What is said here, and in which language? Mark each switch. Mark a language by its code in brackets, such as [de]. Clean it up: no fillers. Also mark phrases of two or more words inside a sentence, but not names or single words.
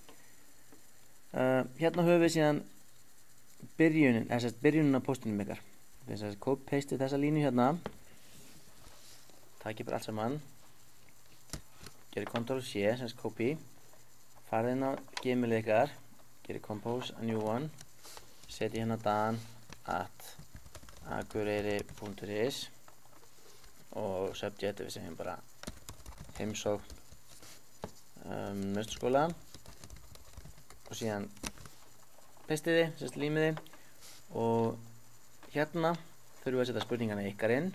[is] Hérna höfum við síðan byrjunin á postunum ykkar. Þess að copy-paste þessa línu hérna, takið bara allt saman, gerir Ctrl+C, sem copy, farið inn á gmail ykkar, gerir [en] compose a new one, [is] setjið hérna dan@akureyri.is og subject við segjum bara heimsókn Naustskóla og síðan pastiði, límiði og hérna þurfum við að setja spurningana ykkar inn.